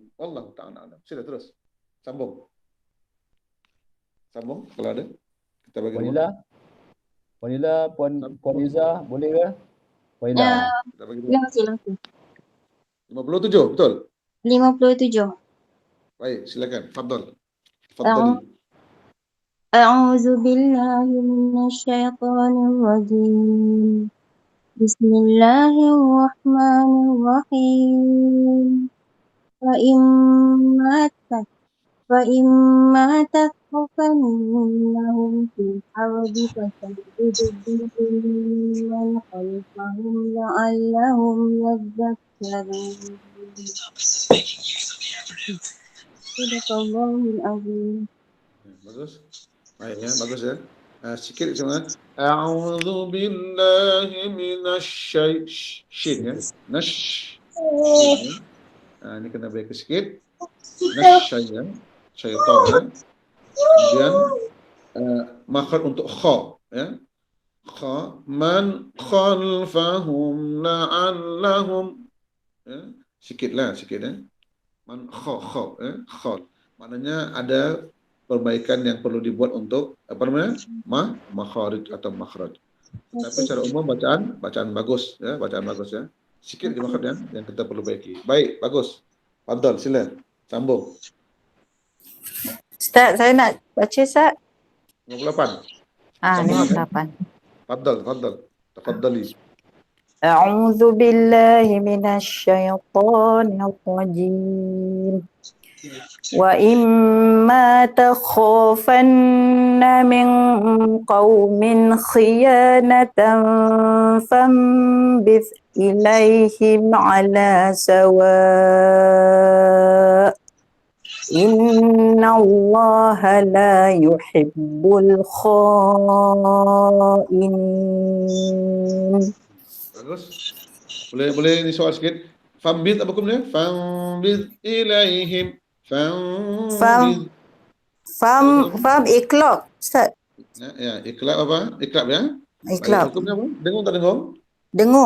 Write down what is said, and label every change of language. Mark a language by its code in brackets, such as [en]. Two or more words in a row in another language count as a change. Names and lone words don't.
[ar] والله تعالى أعلم. [ms] Sila terus. Sambung. Sambung kalau ada. Kita bagi Wanila, Puan Iza, boleh ke? Wanila. Ya, Kita bagi langsung. 57, betul? 57. Baik, silakan. [ar] فضل. فضلي. أعوذ بالله من الشيطان الرجيم. بسم الله الرحمن الرحيم. فإما تخافنهم في الأرض فشدد بهم من خلفهم لعلهم يذكرون. صدق الله العظيم. [ms] Bagus. Baik ya, bagus ya. Sikit cuma [ar] أعوذ بالله من الش [ms] ya. Nash. Ini kena baik sikit. Nasyya, syaitan ya. Kemudian makhraj untuk kha ya. [ar] خ من خلفهم لعلهم ya. [ms] Sikitlah sikit ya. Man kha ya. Kha. Maknanya ada perbaikan yang perlu dibuat untuk apa namanya? Makharij atau makhraj. Tapi secara umum bacaan bagus ya, bacaan bagus ya. Sikit di makhraj yang kita perlu baiki. Baik, bagus. Fadhal, sila. Sambung. Ustaz, saya nak baca Ustaz. 58. 58. [ar] فضل. تفضلي. أعوذ بالله من الشيطان الرجيم. وإما تخافن من قوم خيانة فانبذ إليهم على سواء. إن الله لا يحب الخائنين. [ms] Bagus. Boleh ni soal sikit. Fambid apa hukumnya? [ar] فانبذ إليهم. فانبذ. فم إقلاب Ustaz. [ms] Ya, iklab apa? Iklab ya. Iklab. Hukumnya apa? Dengung tak dengung? Dengung.